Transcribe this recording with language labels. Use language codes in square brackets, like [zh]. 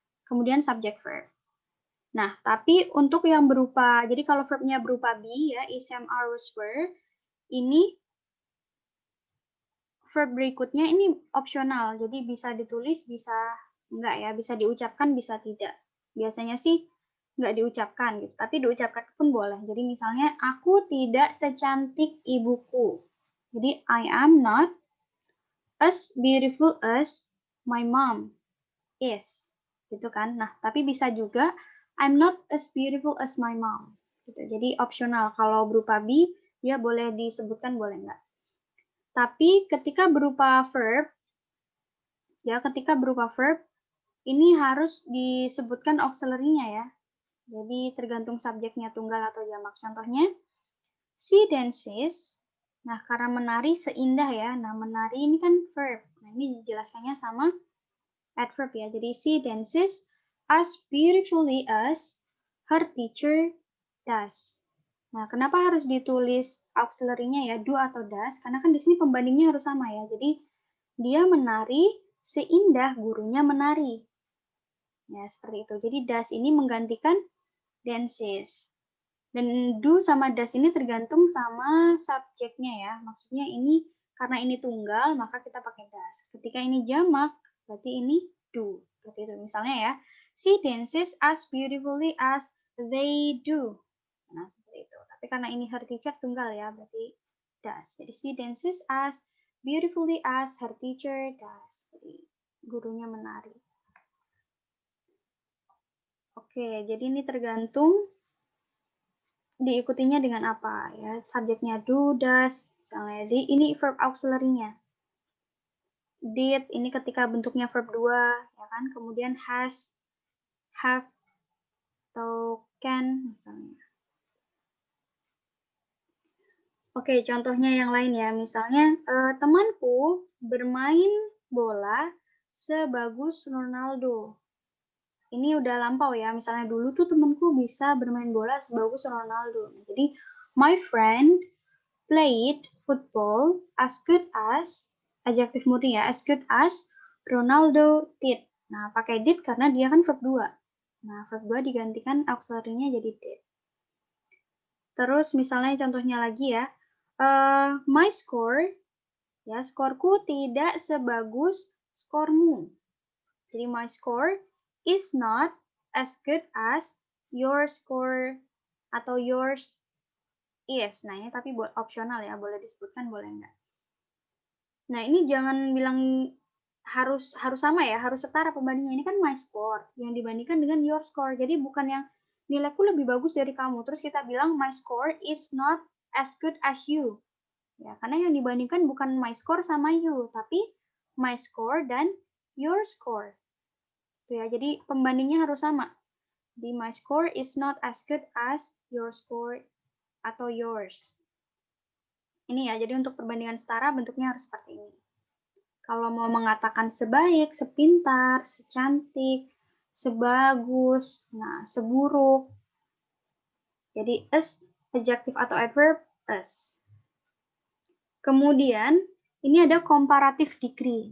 [id] Kemudian subject verb. Nah, tapi untuk yang berupa, jadi kalau verbnya berupa be ya, is, am, are, was, were, ini verb berikutnya ini opsional. Jadi bisa ditulis, bisa enggak ya, bisa diucapkan, bisa tidak. Biasanya sih enggak diucapkan gitu, tapi diucapkan pun boleh. Jadi misalnya, aku tidak secantik ibuku. Jadi [en] I am not as beautiful as my mom is. [id] Gitu kan. Nah, tapi bisa juga [en] I'm not as beautiful as my mom. [id] Gitu. Jadi opsional. Kalau berupa be, dia boleh disebutkan, boleh enggak. Tapi ketika berupa verb, ini harus disebutkan auxiliary-nya ya. Jadi tergantung subjeknya tunggal atau jamak. Contohnya, [en] she dances. [id] Nah, karena menari seindah ya. Nah, menari ini kan verb. Nah, ini dijelaskannya sama adverb ya. Jadi [en] she dances as beautifully as her teacher does. [id] Nah, kenapa harus ditulis auxiliary-nya ya, do atau does? Karena kan di sini pembandingnya harus sama ya. Jadi dia menari seindah gurunya menari. Ya, seperti itu. Jadi does ini menggantikan dances. Dan do sama does ini tergantung sama subjeknya ya. Maksudnya ini karena ini tunggal, maka kita pakai does. Ketika ini jamak, berarti ini do. Seperti itu. Misalnya ya, [en] she dances as beautifully as they do. [id] Nah, seperti itu. Tapi karena ini [en] her teacher [id] tunggal ya, berarti [en] does. [id] Jadi [en] she dances as beautifully as her teacher does. [id] Jadi gurunya menari. Oke, jadi ini tergantung diikutinya dengan apa ya, subjeknya do, does, misalnya. Jadi ini verb auxiliary-nya. Did, ini ketika bentuknya verb 2, ya kan, kemudian has, have, atau can, misalnya. Oke, contohnya yang lain ya, misalnya, temanku bermain bola sebagus Ronaldo. Ini udah lampau ya, misalnya dulu tuh temanku bisa bermain bola sebagus Ronaldo. Jadi, [en] my friend played football as good as, [id] adjektif murni ya, [en] as good as Ronaldo did. [id] Nah, pakai did karena dia kan verb 2. Nah, verb 2 digantikan auxiliary-nya jadi did. Terus misalnya contohnya lagi ya, my score, ya skorku tidak sebagus skormu. Jadi [en] my score is not as good as your score [id] atau [en] yours is. [id] Nah, ini tapi buat opsional ya, boleh disebutkan, boleh enggak. Nah, ini jangan bilang harus sama ya, harus setara pembandingnya. Ini kan my score yang dibandingkan dengan your score. Jadi bukan yang nilaiku lebih bagus dari kamu. Terus kita bilang [en] my score is not as good as you. [id] Ya, karena yang dibandingkan bukan [en] my score [id] sama you, tapi my score dan [en] your score. [id] Tuh ya, jadi pembandingnya harus sama. Di [en] my score is not as good as your score [id] atau [en] yours. [id] Ini ya, jadi untuk perbandingan setara bentuknya harus seperti ini. Kalau mau mengatakan sebaik, sepintar, secantik, sebagus, nah seburuk. Jadi as, adjective atau adverb, as. Kemudian ini ada comparative degree.